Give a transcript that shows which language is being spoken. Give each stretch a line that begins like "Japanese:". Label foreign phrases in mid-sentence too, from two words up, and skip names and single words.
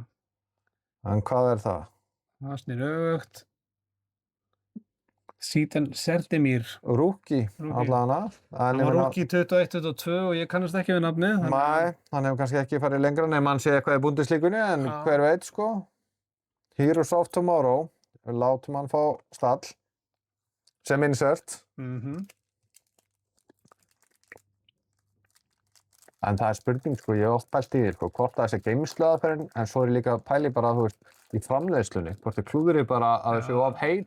Icelandic: En hvað er það? Það snýr öfugt. Síten Serdimir. Rookie, allavega. Hann var rookie 21-22 og ég kannast ekki við nafnið. Nei, hann hefur kannski ekki farið lengra nema hann sé eitthvað í Bundesligunni, en hver veit, sko. Heroes of Tomorrow. Við látum hann fá stall. Sem insert. En það er spurning, sko, ég hef oft pælt í því, sko, hvort það sé geymsluaðferðin, en svo er ég líka pæli bara, þú veist, í framleiðslunni, hvort þið klúðri bara að það séu of heit.